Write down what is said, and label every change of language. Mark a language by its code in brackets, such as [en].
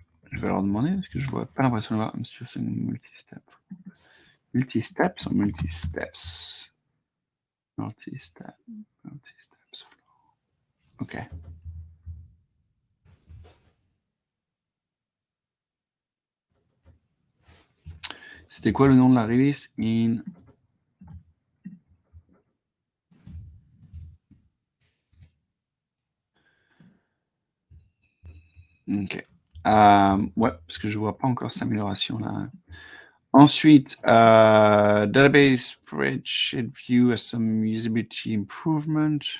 [fr] Je vais leur demander parce que je vois pas l'impression d'avoir un multi-step. Multi-steps ou multi-steps? Multi-step. Multi-steps flow. Ok. C'était quoi le nom de la release? Ok. Ouais, parce que je vois pas encore cette amélioration là. Ensuite, [en] database spreadsheet view has some usability improvement.